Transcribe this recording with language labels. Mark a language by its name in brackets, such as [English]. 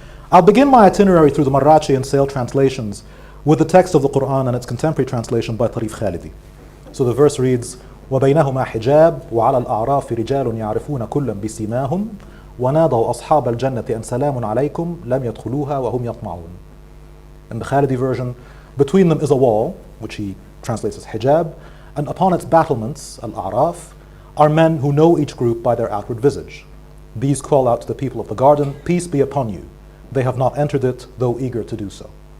[English] I'll begin my itinerary through the Marrachi and Sale translations with the text of the Qur'an and its contemporary translation by Tarif Khalidi. So the verse reads, [Arabic] وَبَيْنَهُمَا حِجَابٌ وَعَلَى الْأَعْرَافِ رِجَالٌ يَعْرِفُونَ كُلًّا بِسِيمَاهُمْ وَنَادَوْا أَصْحَابَ الْجَنَّةِ أَنْ سَلَامٌ عَلَيْكُمْ لَمْ يَدْخُلُوهَا وَهُمْ يَطْمَعُونَ. [English] In the Khalidi version, between them is a wall, which he translates as hijab, and upon its battlements, al-a'raf, are men who know each group by their outward visage. These call out to the people of the garden, peace be upon you. They have not entered it, though eager to do so.